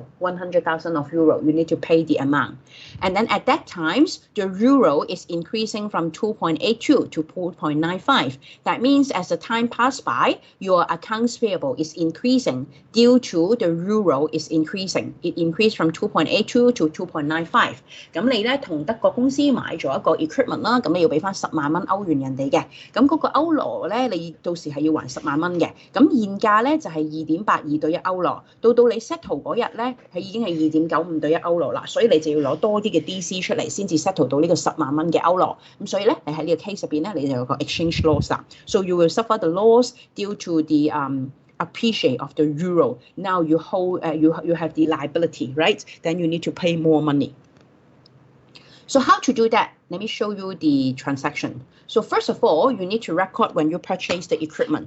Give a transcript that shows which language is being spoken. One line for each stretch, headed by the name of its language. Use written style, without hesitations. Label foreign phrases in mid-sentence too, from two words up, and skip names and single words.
English: 100,000 euro, you need to pay the amount. And then at that time, the euro is increasing from 2.82 to 2.95. That means as the time passed by, your accounts payable is increasing due to the euro is increasing. It increased from 2.82 to 2.95.
Cantonese: 咁你咧同德國公司買咗一個 equipment 啦，咁你要俾翻10萬蚊歐元人哋嘅。咁嗰個歐羅咧，你到時係要還10萬蚊嘅。咁現價咧就係2.82對1歐羅，到你 settle 嗰日咧係已經係2.95對1歐羅啦，所以你就要攞多啲嘅 DC 出嚟先至 settle 到呢個10萬蚊嘅歐羅。咁所以咧，你喺呢個 case 入邊咧，你就有個
English: exchange loss
Cantonese: 啦。
English: So you will suffer the loss due to the appreciate of the euro. Now you hold, you have the liability, right? Then you need to pay more money. So how to do that? Let me show you the transaction. So first of all, you need to record when you purchase the equipment.